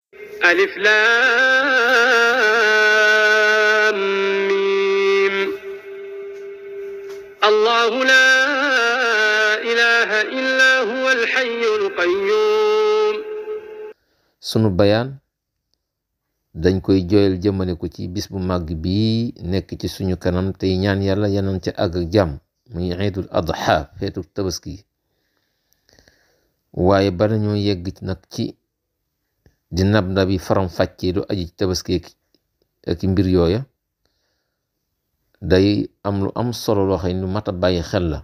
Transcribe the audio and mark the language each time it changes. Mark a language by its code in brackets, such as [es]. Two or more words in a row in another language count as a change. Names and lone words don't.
[ar] ألف لام ميم الله لا إله إلا هو الحي القيوم. [wo] sunu bayaan dañ koy jooyal jëmale ko ci bis bu màgg bii nekk ci suñu kanam tey ñaan yàlla yanan ca àgg ak jàmm muy [ar] عيد الأضحى [wo] feetu tabaski. waaye bala ñoo yegg nag ci di nab-nabi faram fàccee du aji ci tabaski ak mbir yooya, day am lu am solo loo xam ne lu mat a bàyyi xel la.